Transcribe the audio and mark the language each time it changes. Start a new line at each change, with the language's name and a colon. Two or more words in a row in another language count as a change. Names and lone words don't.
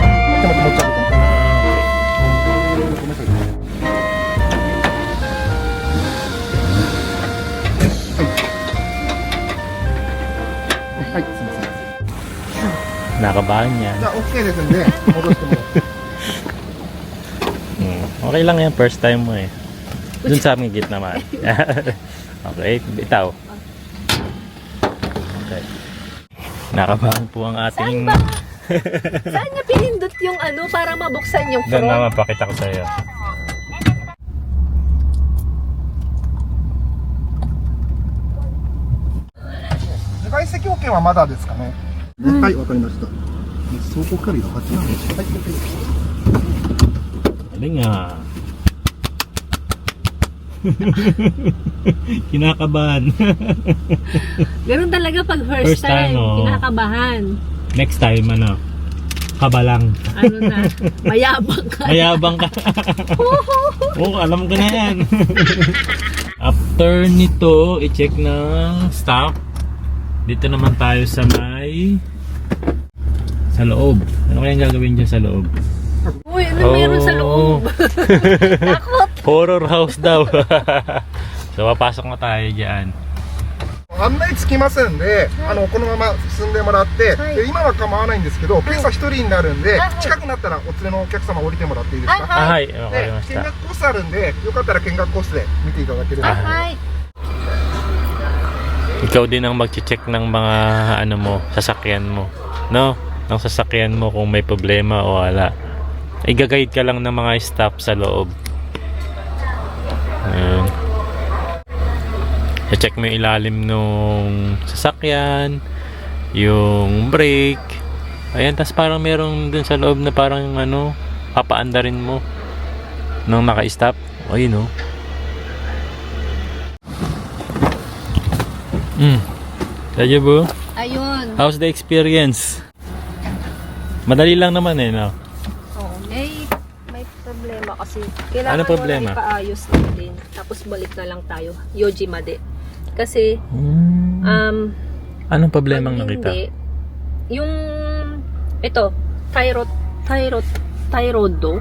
Japanese: ちょっと持っちゃう。ごめんなさい。はい、すみません。
Filipino: Nakabahan yan.
Japanese: じゃあ OK ですんで戻してもらって。
Filipino: Okay lang yan,
English: first time
Filipino: mo eh. Dun sa aming gitna naman. Okay, bitaw. Okay. Nakabahan po ang ating... Saan niya pinindot yung ano para mabuksan yung Doon front? naman, pakita ko sa iyo.
Japanese: 自賠責保険はまだですかね。はい、わかりました。走行距離が8なんです。はい、OK です。
Filipino: Galing ah. Kinakabahan. Ganun talaga pag first
English: First time, time.
Filipino: oh. Kinakabahan. Next time, ano? Kabalang. Ano na, mayabang ka. Mayabang ka. Oo, alam ko na yan. After nito, i-check ng stock. Dito naman tayo sa loob. Ano kayang gagawin dyan sa loob? Uy, ano meron sa loob? Takot.
English: Horror house
Filipino: daw. So, papasok na tayo dyan.
Japanese: 案内つきますんで、このまま進んでもらって、はいで今は構わないんですけど、検査一人になるんで、はい近くなったらお連れのお客様降りてもらっていいですか？はいはい、わかりまし見た。学コースあるんで、よかったら見学コースで見ていただければ。はい。
Filipino: Ikaw din ang mag-check ng mga ano mo, sasakyan mo. No? Ng sasakyan mo kung may problema o wala. I-guide ka lang ng mga staff sa loob. Ayun. I-check mo yung ilalim nung sasakyan, yung brake. Ayan, tas parang meron dun sa loob na parang ano, papaanda rin mo nang naka-stop. Ayun oh. Kaya po? Ayun.
English: How's the experience?
Filipino: Madali lang naman eh, no? Oh, may problema kasi. Kailangan Ano problema? mo na ipaayos natin. Tapos balik na lang tayo. Yojimade. Kasi, Anong problema ang pag nakita? hindi, yung, ito, Tairodo,